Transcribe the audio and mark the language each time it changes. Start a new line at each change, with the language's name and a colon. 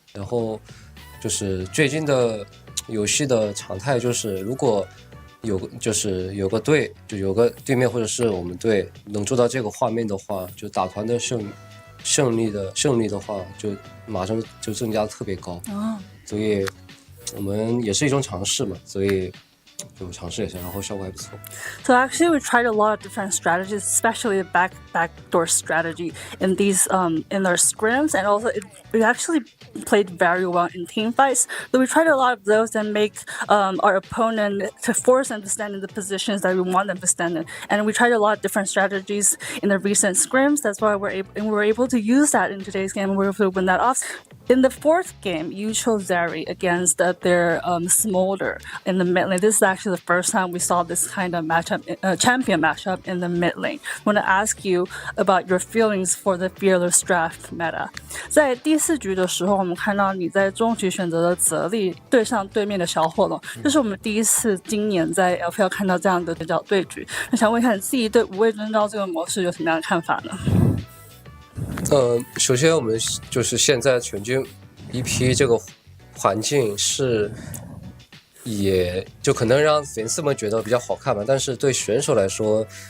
Chinese: 然后就是最近的游戏的常态就是如果有个队，就有个对面或者是我们队能做到这个画面的话，就打团的胜利的话，就马上就增加特别高。所以我们也是一种尝试嘛，所以就尝试一下，然后效果还不错。
English: So actually, we tried a lot of different strategies, especially the backdoor strategy in these in our scrims, and also it actually played very well in team fights. So we tried a lot of those and make our opponent to force them to stand in the positions that we want them to stand in. And we tried a lot of different strategies in the recent scrims. That's why we were able to use that in today's game. And we were able to win that off. In the fourth game, you chose Zeri against their Smolder in the mid lane. This is actually the first time we saw this kind of matchup, champion matchup in the mid lane. I want to ask you about your feelings for the Fearless Draft meta.
Chinese: 在第4局的时候，我们看到你在中局选择了泽丽对上对面的小火龙，这是我们第一次今年在 LPL 看到这样的角对局。那想问一下，你自己对无畏征召这个模式有什么样的看法呢？首先我们就是现在全军 BP 这个环境是，也就可能让粉丝们觉得比较好看吧，但是对选手来说，